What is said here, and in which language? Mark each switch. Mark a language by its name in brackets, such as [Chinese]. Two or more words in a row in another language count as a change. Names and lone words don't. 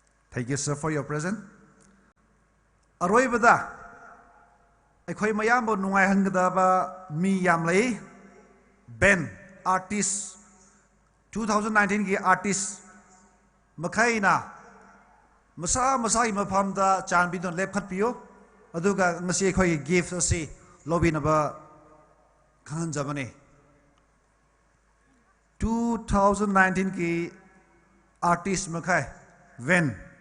[English] Thank you, sir, for your presence. [Manipuri] Aroibada, akhoi mayam bo nungai hangadaba mi yam lei Ben artist 2019 ki artist makhaina masa i mafamda chanbidon lep khatpiyo aduga ngasi akhoi gift asi lobinaba khanjabani 2019 ki artist makhai Ben